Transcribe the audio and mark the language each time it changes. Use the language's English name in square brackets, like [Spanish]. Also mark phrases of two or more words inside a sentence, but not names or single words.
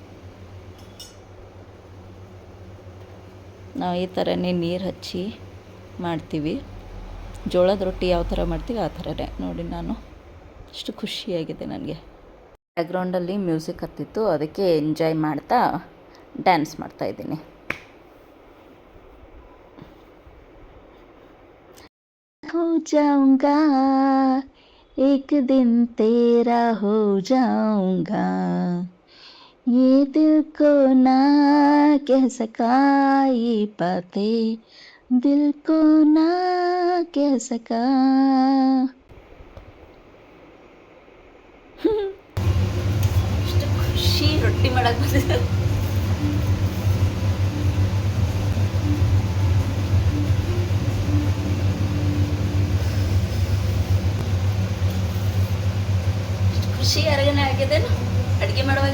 [Kannada] ನಾವು ಈ ಥರನೇ ನೀರು ಹಚ್ಚಿ ಮಾಡ್ತೀವಿ. ಜೋಳದ ರೊಟ್ಟಿ ಯಾವ ಥರ ಮಾಡ್ತೀವಿ ಆ ಥರನೇ ನೋಡಿ. ನಾನು ಅಷ್ಟು ಖುಷಿಯಾಗಿದೆ ನನಗೆ. ಬ್ಯಾಕ್ಗ್ರೌಂಡಲ್ಲಿ ಮ್ಯೂಸಿಕ್ ಹತ್ತಿತ್ತು, ಅದಕ್ಕೆ ಎಂಜಾಯ್ ಮಾಡ್ತಾ ಡ್ಯಾನ್ಸ್ ಮಾಡ್ತಾಯಿದ್ದೀನಿ. [Hindi] हो जाऊंगा एक दिन तेरा हो जाऊंगा, ये दिल को ना कह सका ये बातें, दिल को ना कह सका. [Kannada] ಎಷ್ಟು ಖುಷಿ ರೊಟ್ಟಿ ಮಾಡಕ್ಕೆ ಬಂದಿದೆ. ಖುಷಿ ಯಾರಿಗೇನೆ ಆಗಿದೆ ಅಡುಗೆ ಮಾಡುವಾಗ.